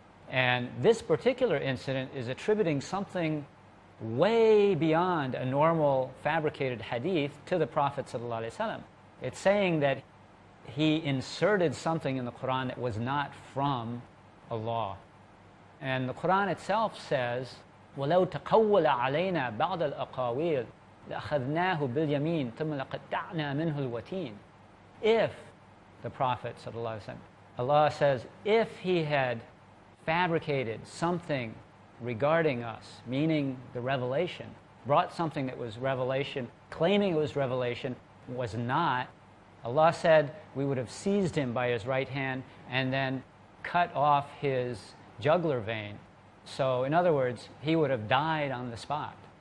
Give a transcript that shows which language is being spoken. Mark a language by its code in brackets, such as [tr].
[en] And this particular incident is attributing something way beyond a normal fabricated hadith to the Prophet ﷺ. It's saying that he inserted something in the Quran that was not from Allah. And the Quran itself says, [ar] وَلَوْ تَقَوَّلَ عَلَيْنَا بَعْضَ الْأَقَاوِيلِ لَأَخَذْنَاهُ بِالْيَمِينِ ثُمَّ لَقَطَّعْنَا مِنْهُ الْوَتِينَ. [en] If the Prophet ﷺ, Allah says, if he had fabricated something regarding us, meaning the revelation, brought something that was revelation, claiming it was revelation, was not, Allah said we would have seized him by his right hand and then cut off his jugular vein. So in other words, he would have died on the spot.